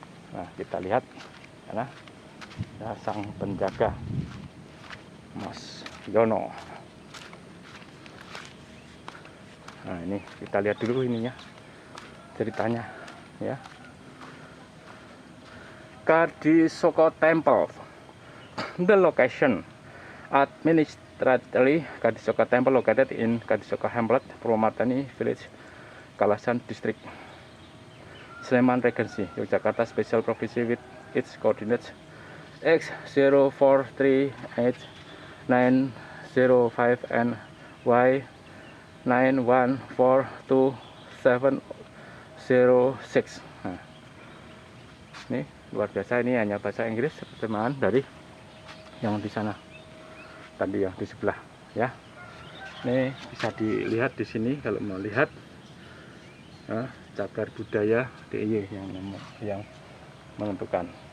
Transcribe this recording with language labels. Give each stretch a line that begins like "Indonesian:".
Indonesian: Nah kita lihat karena ya, sang penjaga Mas Yono. Nah ini kita lihat dulu ininya ceritanya ya.
English: Kadisoko Temple. The location administratively Kadisoko Temple located in Kadisoko Hamlet, Purwomartani Village, Kalasan District, Sleman Regency, Yogyakarta Special Province with its coordinates X043890 and Y91427706.
Indonesian: Nah, ini luar biasa, ini hanya bahasa Inggris terjemahan dari yang di sana tadi, yang di sebelah ya. Ini bisa dilihat di sini kalau mau lihat cagar budaya DIY yang menentukan.